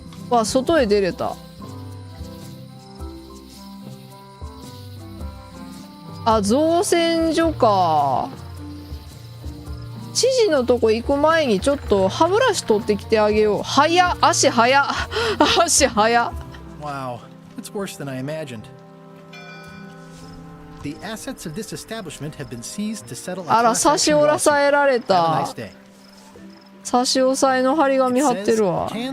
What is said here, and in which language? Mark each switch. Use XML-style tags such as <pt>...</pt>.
<ja>わ、外へ出れた。あ、造船所か。知事のとこ行く前にちょっと歯ブラシ取ってきてあげよう。早っ、足早っ。足早っ。</ja> <en>Wow, it's worse than I imagined. The assets of this establishment have been seized to settle a</en> <ja>あら、差し押さえられた。差し押さえの張り紙貼ってるわ。</ja>